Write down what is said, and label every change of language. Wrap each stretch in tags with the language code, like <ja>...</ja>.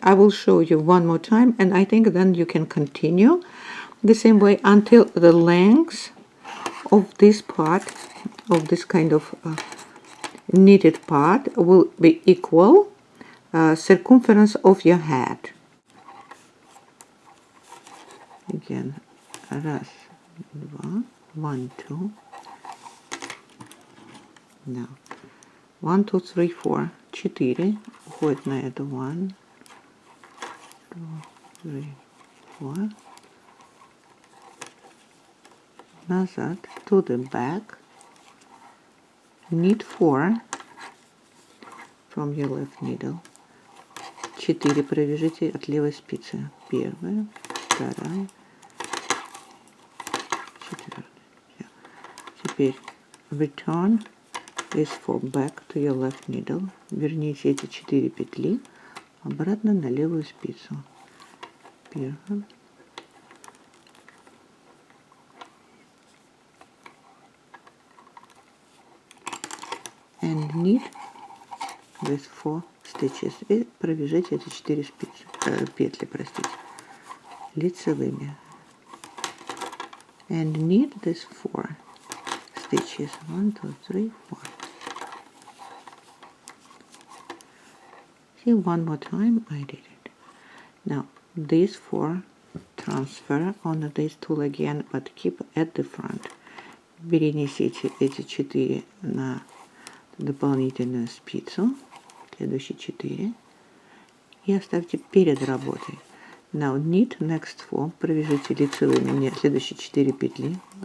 <en>I will show you one more time, and I think then you can continue the same way until the length of this part, of this kind of knitted part, will be equal circumference of your head. Again,</en> <ru>раз, два,</ru> <en>1, 2. Now 1, 2, 3, 4,</en> <ru>4 уходит на это.</ru> <en>1, 2, 3, 4.</en> <ru>Назад</ru> <en>to the back. Knit 4 from your left needle.</en> <ru>4 провяжите от левой спицы. Первая, вторая, 4. Теперь</ru> <en>return is for back to your left needle.</en> <ru>Верните эти 4 петли обратно на левую спицу. Первая.</ru> <en>And knit with 4 stitches.</en> <ru>И провяжите эти 4 петли, простите, лицевыми.</ru> <en>And knit these 4 stitches. 1, 2, 3, 4. See, one more time I did it. Now these 4 transfer on this tool again, but keep at the front.</en> <ru>Перенесите эти 4 на дополнительную спицу, следующие 4, и оставьте перед работой.</ru> <en>Now knit next 4,</en> <ru>провяжите лицевыми мне следующие 4 петли.</ru>